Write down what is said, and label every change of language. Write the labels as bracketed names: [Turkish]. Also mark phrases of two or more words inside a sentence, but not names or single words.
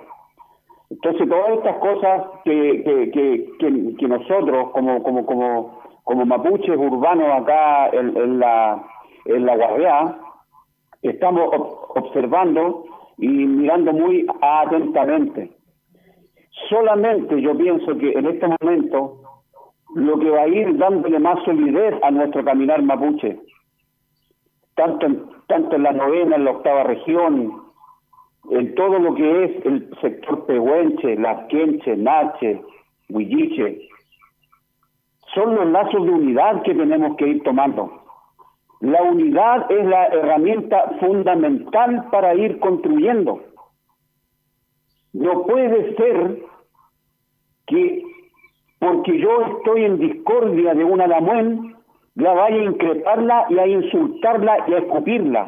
[Spanish] Entonces todas estas cosas que nosotros como mapuches urbanos acá en la Guardiá estamos observando y mirando muy atentamente. Solamente yo pienso que en este momento lo que va a ir dándole más solidez a nuestro caminar mapuche, tanto en la 9ª, en la 8ª región, en todo lo que es el sector pehuenche, lasquenche, nache, huilliche, son los lazos de unidad que tenemos que ir tomando. La unidad es la herramienta fundamental para ir construyendo. No puede ser que porque yo estoy en discordia de una Lamuen, la vaya a increparla y a insultarla y a escupirla.